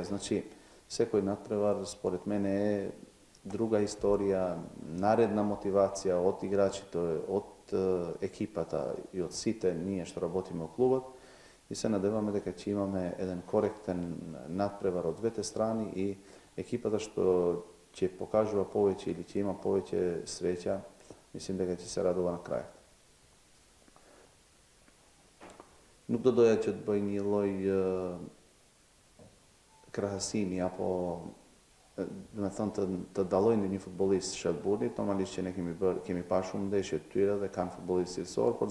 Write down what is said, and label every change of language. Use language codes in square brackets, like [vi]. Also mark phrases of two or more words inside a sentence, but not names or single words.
[mk] Значи, секој надпревар според мене е друга историја, наредна мотивација од играчите, од екипата и од сите ние што работиме во клубот и се надеваме дека ќе имаме еден коректен надпревар од двете страни и екипата што ќе покажува повеќе или ќе има повеќе среќа, мислим дека ќе се радува на крајот. [sq] Nuk do doja që të bëj një lloj krahasimi apo do të thonë të dallojnë një futbollist Shelbournit, normalisht që ne kemi parë shumë ndeshje të tyre dhe kanë futbollistë cilësor, por